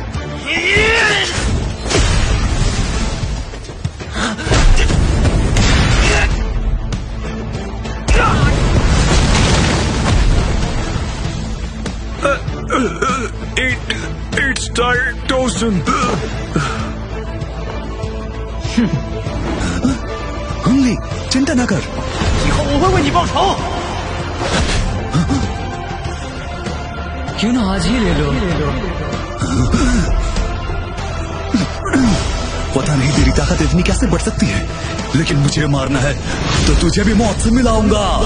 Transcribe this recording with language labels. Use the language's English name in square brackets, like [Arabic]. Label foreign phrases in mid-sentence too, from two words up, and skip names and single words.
[English] It's Dawson. [Hindi] हंगली, चिंता ना कर। [Chinese] 以后我会为你报仇。 [Hindi] क्यों ना आज ही ले लो। पता नहीं तेरी ताकत इतनी कैसे बढ़ सकती है, लेकिन मुझे मारना है तो तुझे भी मौत से मिलाऊंगा।